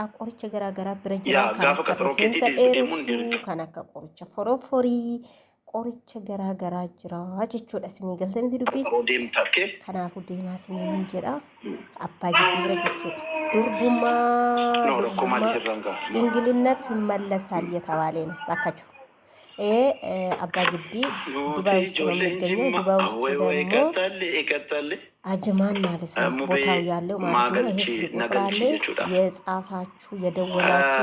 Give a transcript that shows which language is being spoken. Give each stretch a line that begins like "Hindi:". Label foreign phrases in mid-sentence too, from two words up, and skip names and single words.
Oromo: Qoricha garaagaraa bira jira kan akka qoricha forooforii qoricha garaagaraa jira jechuudha. Sinii galtanii dubbii kanaafuu deemaa siniin jedha abbaa giddii bira jechuudha.
Amharic: durbumaa ድንግልነት ይመለሳል እየተባለ ነው ባካችሁ። አባ ግዲ ዱባይ ውስጥ ነው የሚገኘው። ዱባይ ውስጥ ደግሞ አጅማን ማለት ነው ቦታው ያለው ማለት ነው። ይሄ ቁጥራለ የጻፋችሁ የደወላችሁ